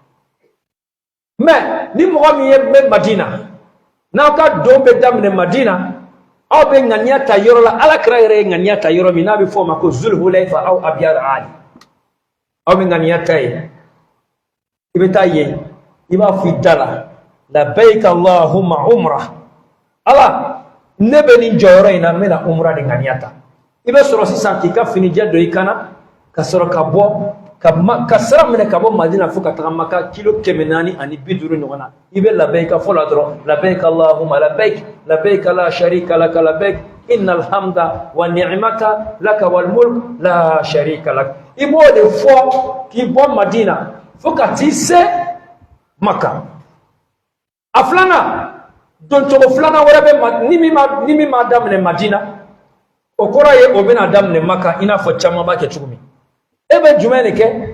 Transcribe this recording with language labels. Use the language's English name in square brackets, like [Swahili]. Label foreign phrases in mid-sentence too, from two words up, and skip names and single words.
[Bambara] mais ni mɔgɔ min ye bɛ Madina n'aw ka don bɛ daminɛ Madina aw bɛ ŋaniya ta yɔrɔ la alakira yɛrɛ ye ŋaniya ta yɔrɔ min n'a bɛ fɔ o ma ko Zulhulayfa aw Abyad Ali aw bɛ ŋaniya ta yen i bɛ taa yen i b'a fɔ i da la [Arabic] لبيك اللهم عمرة [Bambara] ala ne bɛ nin jɔyɔrɔ in na n bɛna umra de ŋaniya ta i bɛ sɔrɔ sisan k'i ka finijɛ don i kan na ka sɔrɔ ka bɔ ka sira minɛ ka bɔ Madina fo ka taga Maka kilo 450 ɲɔgɔn na i bɛ labbaik fɔ la dɔrɔn [Arabic] لبيك اللهم لبيك لبيك لا شريك لك لبيك إن الحمد والنعمة لك والملك لا شريك لك [Bambara] i b'o de fɔ k'i bɔ Madina fo ka t'i se Maka a 2nan don cogo 2nan wɛrɛ bɛ ni min ma daminɛ Madina o kɔrɔ ye o bɛna daminɛ Maka i n'a fɔ caman b'a kɛ cogo min e bɛ jumɛn de kɛ